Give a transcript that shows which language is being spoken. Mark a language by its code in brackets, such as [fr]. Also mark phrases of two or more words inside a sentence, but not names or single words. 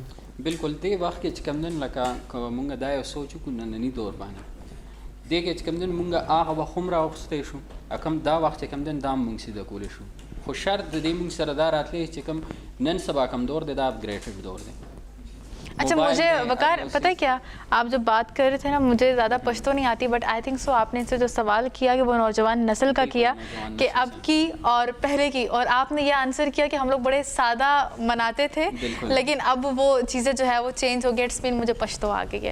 [ps] بالکل دې وخت کې چې کوم دن لکه مونږ دا یو سوچ وکړو ننني دور باندې دې کې چې کوم دن مونږ هغه وخت هم راوخستی شو کوم دا وخت چې کوم دن دا مونږ سیده کولی شو خو شرط د دې مونږ سره دا راتلی چې کوم نن سبا کوم دور دی دا اپګریډډ دور دی. [ur] اچھا مجھے وقار پتہ ہے کیا آپ جب بات کر رہے تھے نا, مجھے زیادہ پشتو نہیں آتی, [en] but I think so [ur] آپ نے سے جو سوال کیا کہ وہ نوجوان نسل کا کیا کہ اب کی اور پہلے کی, اور آپ نے یہ آنسر کیا کہ ہم لوگ بڑے سادہ مناتے تھے لیکن اب وہ چیزیں جو ہے وہ چینج ہو گئی, [en] it's mean [ur] مجھے پشتو آ گئی ہے.